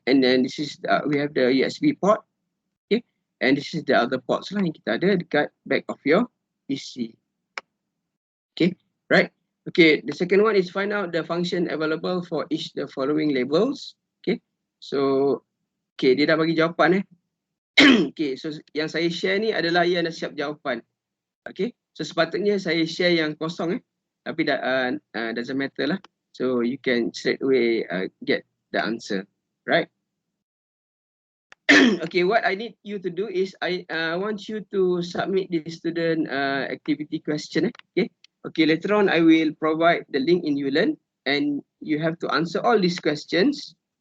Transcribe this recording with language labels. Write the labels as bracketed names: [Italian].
[English] And then this is we have the USB port. Okay, and this is the other ports [Malay] lah yang kita ada dekat [English] back of your PC. Okay, right? Okay, the second one is find out the function available for each the following labels. [Malay] Okay, so okay, dia dah bagi jawapan. Okay, so yang saya share ni adalah yang dah siap jawapan. Okay, so sepatutnya saya share yang kosong. tapi [English] doesn't matter [Malay] lah. [English] So you can straight away get the answer, right? Okay, what I need you to do is I want you to submit the student activity question. Okay, later on I will provide the link in ULearn and you have to answer all these questions.